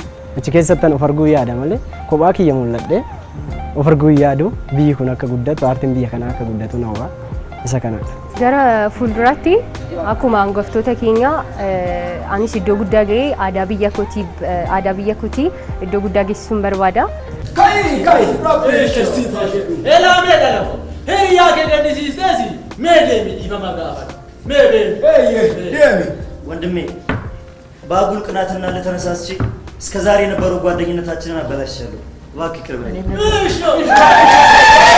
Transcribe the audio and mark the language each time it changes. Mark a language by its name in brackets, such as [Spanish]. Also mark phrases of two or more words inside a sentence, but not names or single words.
[Oromo] Achi keessattan of arguu yaada malee kophaa kiyya mul'adhee of arguu yaadu biyyi kun akka guddatu aartiin biyya kanaa akka guddatu na hawwa isa kanadha. Gara fuulduraatti akkuma hangaftoota keenya anis iddoo guddaa ga'ee aadaa biyya kootii iddoo guddaa geessisuun barbaada. [Amharic] ወንድሜ ባጉል ቅናትና ለተነሳስቺ እስከ ዛሬ የነበረው ጓደኝነታችንን አበላሽቻለሁ። እባክህ ቅርብ ነኝ።